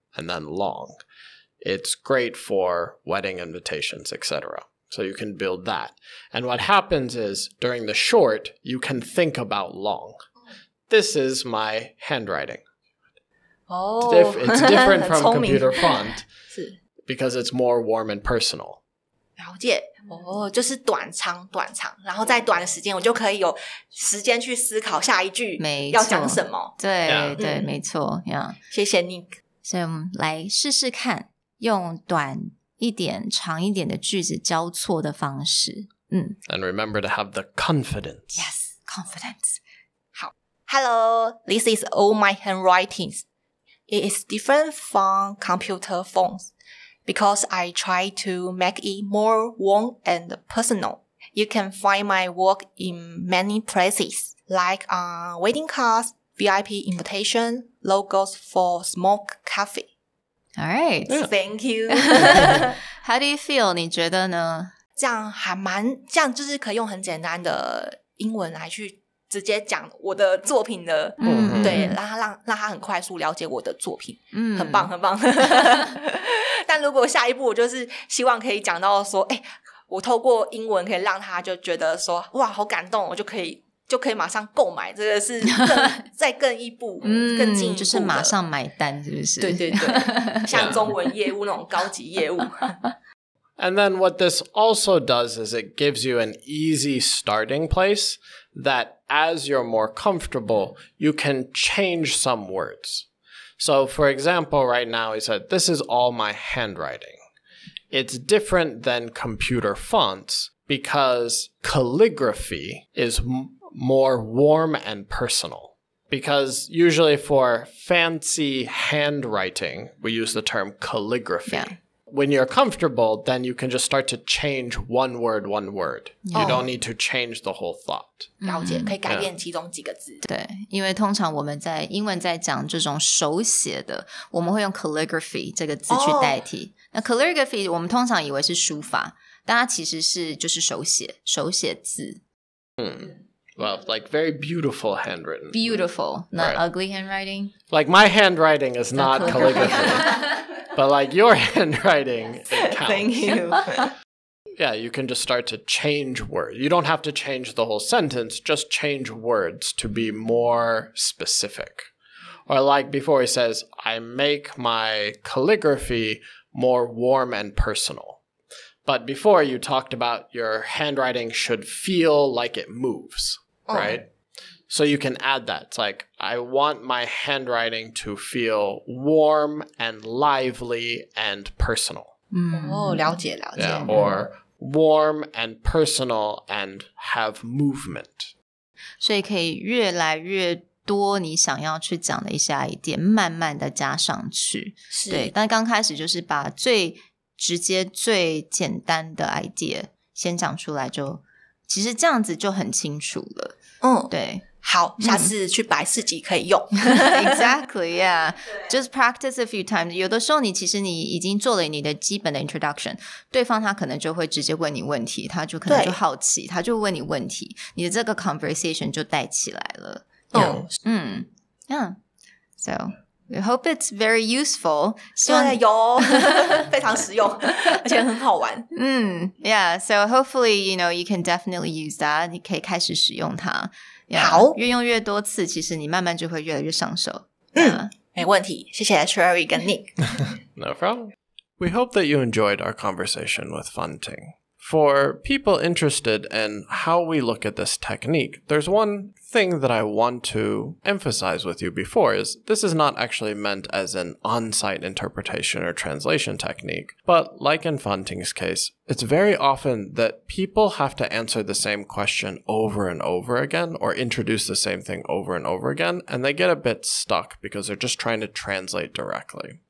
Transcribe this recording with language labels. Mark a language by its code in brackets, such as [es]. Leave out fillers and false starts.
[en] And then long, it's great for wedding invitations, etc. So you can build that. And what happens is, during the short, you can think about long. This is my handwriting. It's different from computer font because it's more warm and personal. [zh] 了解就是短长，然后在短的时间我就可以有时间去思考下一句要讲什么。对对，没错。谢谢 Nick。所以我们来试试看，用短一点长一点的句子交错的方式。 [en] And remember to have the confidence. Yes, confidence. 好 Hello, this is all my handwritings. It is different from computer phones because I try to make it more warm and personal. You can find my work in many places, like wedding cards, VIP invitation, logos for small cafe. All right. Thank you. How do you feel? [zh] 你觉得呢？这样就是可以用很简单的英文来去直接讲我的作品的，对，让他很快速了解我的作品，很棒很棒。但如果下一步我就是希望可以讲到说，我透过英文可以让他就觉得说，哇，好感动，我就可以马上购买，这个是再更一步，更进一步的，就是马上买单，是不是？对对对，像中文业务那种高级业务。 [en] And then what this also does is it gives you an easy starting place that as you're more comfortable, you can change some words. So for example, right now he said, this is all my handwriting. It's different than computer fonts because calligraphy is more warm and personal. Because usually for fancy handwriting, we use the term calligraphy. Yeah. When you're comfortable, then you can just start to change one word. You don't need to change the whole thought. [zh] 了解，可以改变其中几个字。对，因为通常我们在英文在讲这种手写的，我们会用 calligraphy 这个字去代替。那 calligraphy 我们通常以为是书法，但它其实就是手写字。 [en] Well, like very beautiful handwritten. Beautiful, not ugly handwriting. Like my handwriting is not calligraphy. But like your handwriting, it counts. Thank you. Yeah, you can just start to change words. You don't have to change the whole sentence, just change words to be more specific. Or like before he says, I make my calligraphy more warm and personal. But before you talked about your handwriting should feel like it moves, right? So you can add that. It's like, I want my handwriting to feel warm and lively and personal. [zh] 了解了解。 [en] Yeah, or warm and personal and have movement. [zh] 所以可以越来越多你想要去讲的一些 idea 慢慢的加上去。是。对，但刚开始就是把最直接最简单的 idea 先讲出来，就其实这样子就很清楚了。对。好，下次去摆市集可以用。 [en] Exactly, yeah. Just practice a few times. 有的时候其实你已经做了你的基本的 introduction， 对方他可能就会直接問你問題，他就可能就好奇，他就問你問題，你的這個 conversation 就帶起來了。 Yeah. So we hope it's very useful. [zh] 对，有非常实用，而且很好玩。 [en] Yeah. So hopefully, you can definitely use that. [zh] 你可以開始使用它。好，越用越多次，其實你慢慢就會越來越上手。沒問題，謝謝 Sherry 跟 Nick。 [en] No problem. We hope that you enjoyed our conversation with Fanting. For people interested in how we look at this technique, there's one thing that I want to emphasize with you before is this is not actually meant as an on-site interpretation or translation technique, but like in Fanting's case, it's very often that people have to answer the same question over and over again or introduce the same thing over and over again, and they get a bit stuck because they're just trying to translate directly.